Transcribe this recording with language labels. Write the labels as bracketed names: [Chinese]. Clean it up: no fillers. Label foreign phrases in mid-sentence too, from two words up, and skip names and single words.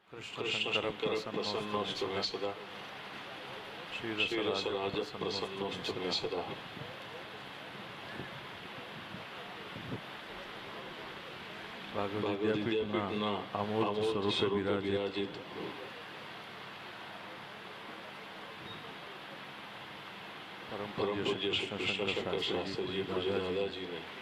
[Sanskrit] कृष्णशङ्करः प्रसन्नोऽस्तु मे सदा श्रीरसराजः प्रसन्नोऽस्तु मे सदा। [Gujarati] ભાગવત વિદ્યાપીઠના અમૂર્ત સ્વરૂપે વિરાજિત પરમ પૂજ્ય શ્રી કૃષ્ણશંકર શાસ્ત્રીજી પૂજ્ય દાદાજીને